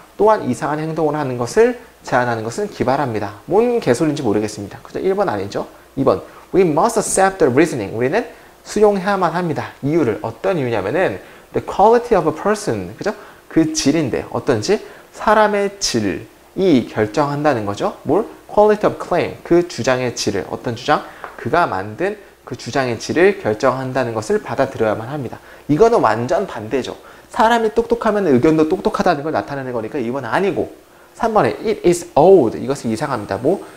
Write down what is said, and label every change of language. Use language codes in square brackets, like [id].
[ko] 또한 이상한 행동을 하는 것을 제안하는 것은 기발합니다. 뭔 개소리인지 모르겠습니다. 그죠? 1번 아니죠? [en] 2번 We must accept the reasoning. [ko] 우리는 수용해야만 합니다. 이유를 어떤 이유냐면은 [en] the quality of a person. [ko] 그죠? 그 질인데 어떤지 사람의 질이 결정한다는 거죠. 뭘? [en] quality of claim. [ko] 그 주장의 질을 어떤 주장? 그가 만든 그 주장의 질을 결정한다는 것을 받아들여야만 합니다. 이거는 완전 반대죠. 사람이 똑똑하면 의견도 똑똑하다는 걸 나타내는 거니까 이건 아니고 3번에 [en] it is old. [ko] 이것은 이상합니다. 뭐?